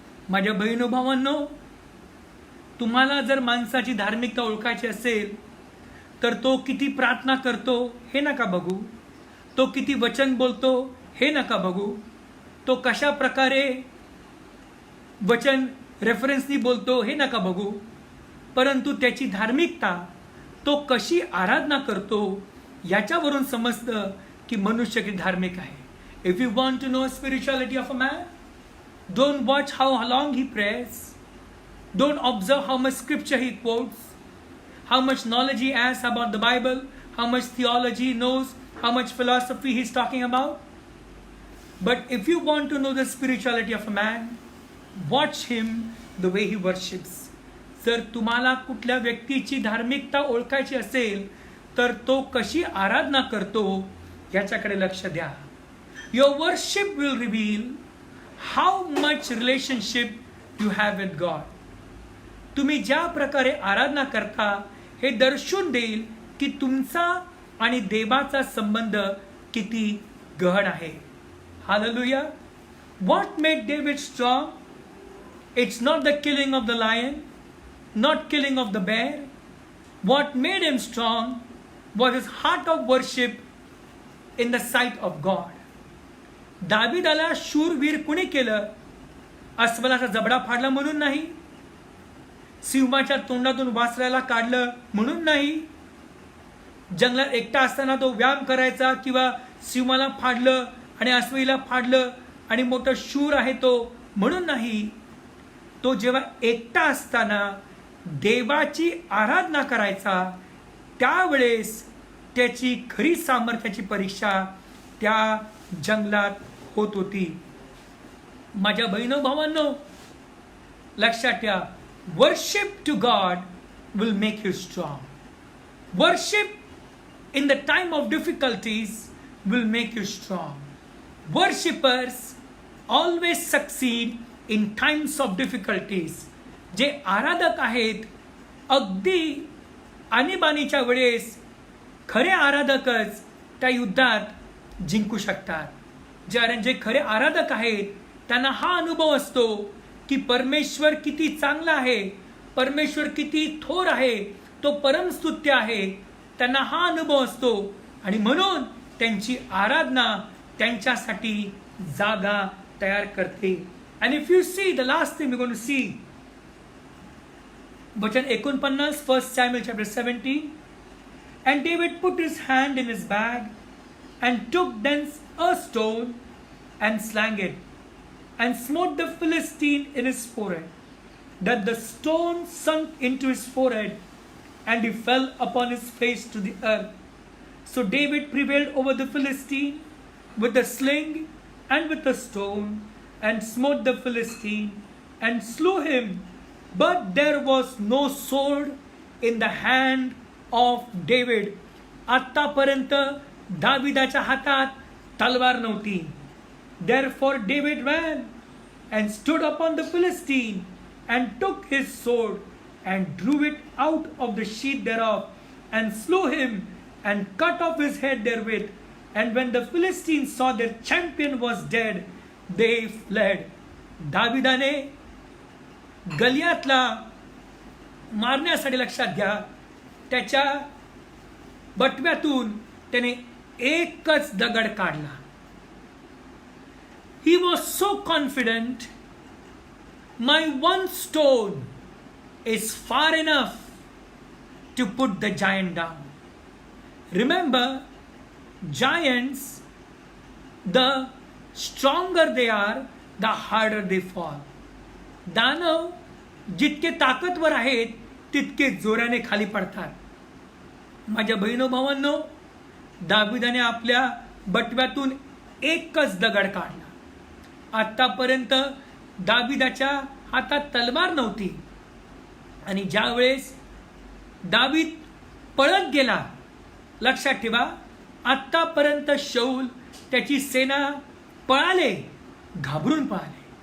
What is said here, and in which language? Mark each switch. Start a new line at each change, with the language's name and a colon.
Marathi: माझ्या बहिण भावांनो, तुम्हाला जर माणसाची धार्मिकता ओळखायची असेल तर तो किती प्रार्थना करतो हे नका बघू, तो किती वचन बोलतो हे नका बघू, तो कशा प्रकारे वचन रेफरन्सनी बोलतो हे नका बघू, परंतु त्याची धार्मिकता, तो कशी आराधना करतो याच्यावरून समजतं की मनुष्य किती धार्मिक आहे.
English: If you want to know spirituality of a man, don't watch how long he prayers, don't observe how much scripture he quotes, how much knowledge he has about the Bible, how much theology he knows, how much philosophy he's talking about. But if you want to know the spirituality of a man, watch him the way he worships.
Marathi: जर तुम्हाला कुठल्या व्यक्तीची धार्मिकता ओळखायची असेल तर तो कशी आराधना करतो याच्याकडे लक्ष द्या.
English: Your worship will reveal how much relationship you have with God.
Marathi: तुम्ही ज्या प्रकारे आराधना करता हे दर्शवून देईल की तुमचा आणि देवाचा संबंध किती गहन आहे.
English: Hallelujah. What made David strong? It's not the killing of the lion, not killing of the bear. What made him strong was his heart of worship in the sight of God.
Marathi: दाविदाला शूरवीर कुणी केलं? अस्वलाचा जबडा फाडला म्हणून नाही, सिंहाच्या तोंडातून वासराला काढलं म्हणून नाही, जंगलात एकटा असताना तो व्यायाम करायचा किंवा सिंहाला फाडलं आणि अस्वलीला फाडलं आणि मोठा शूर आहे तो म्हणून नाही. तो जेव्हा एकटा असताना देवाची आराधना करायचा त्यावेळेस त्याची खरी सामर्थ्याची परीक्षा त्या जंगलात होत होती. माझ्या बहिणो भावांनो, लक्षात ठेवा,
English: Worship to God will make you strong. Worship in the time of difficulties will make you strong. Worshippers always succeed in times of difficulties.
Marathi: जे आराधक आहेत अगदी आणीबाणीच्या वेळेस खरे आराधकच त्या युद्धात जिंकू शकतात. जे खरे आराधक आहेत त्यांना हा अनुभव असतो की परमेश्वर किती चांगला आहे, परमेश्वर किती थोर आहे, तो परमस्तुत्य आहे. त्यांना हा अनुभव असतो आणि म्हणून त्यांची आराधना त्यांच्यासाठी जागा तयार करते.
English: And if you see the last thing we're going to see, वचन 49, 1 Samuel chapter 17, and David put his hand in his bag and took thence a stone and slang it and smote the Philistine in his forehead, that the stone sunk into his forehead and he fell upon his face to the earth. So David prevailed over the Philistine with a sling and with a stone, and smote the Philistine and slew him, but there was no sword in the hand of David.
Marathi: आतापर्यंत दाविदाच्या हातात तलवार नव्हती.
English: Therefore David ran and stood upon the Philistine and took his sword and drew it out of the sheath thereof and slew him and cut off his head therewith. And when the Philistines saw their champion was dead, they fled.
Marathi: दाविदाने गलियातला मारण्यासाठी, लक्षात घ्या, त्याच्या बटव्यातून त्याने एकच दगड काढला.
English: He was so confident, my one stone is far enough to put the giant down. Remember, giants, the stronger they are, the harder they fall.
Marathi: दानव जितके ताकदवर आहेत तितके जोराने खाली पडतात. माझ्या बहिणो भावांनो, दाविदाने आपल्या बटव्यातून एकच दगड काढला. आतापर्यंत दाविदाच्या हातात तलवार नव्हती आणि ज्यावेळेस दावीद पळत गेला, लक्षात ठेवा, आतापर्यंत शौल त्याची सेना पळाले, घाबरून पळाले.